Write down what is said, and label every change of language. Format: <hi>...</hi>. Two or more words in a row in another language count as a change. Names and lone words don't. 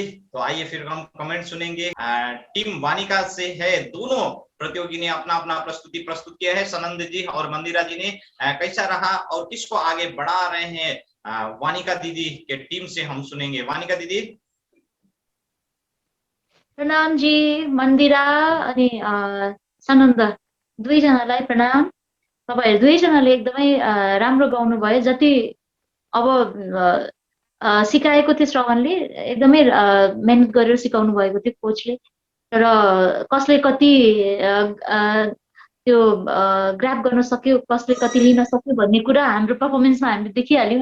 <hi>तो आइए फिर हम कमेंट सुनेंगे। टीम वानिका से है, दोनों प्रतियोगी ने अपना अपना प्रस्तुति प्रस्तुत किया है। सनंद जी और मंदिरा जी ने कैसा रहा और किसको आगे बढ़ा रहे हैं, वानिका दीदी के टीम से हम सुनेंगे। वानिका दीदी। प्रणाम जी।</hi> <ne>मंदिरा अनि सनन्द दुईजनालाई प्रणाम। तपाईहरु दुईजनाले एकदमै राम्रो गाउनु भयो। जति अब सिकाएको थियो श्रवणले, एकदमै मेहनत गरेर सिकाउनु भएको थियो कोचले, तर कसले कति त्यो ग्राफ गर्न सक्यो, कसले कति लिन सक्यो भन्ने कुरा हाम्रो पर्फर्मेन्समा हामीले देखिहाल्यौँ।</ne>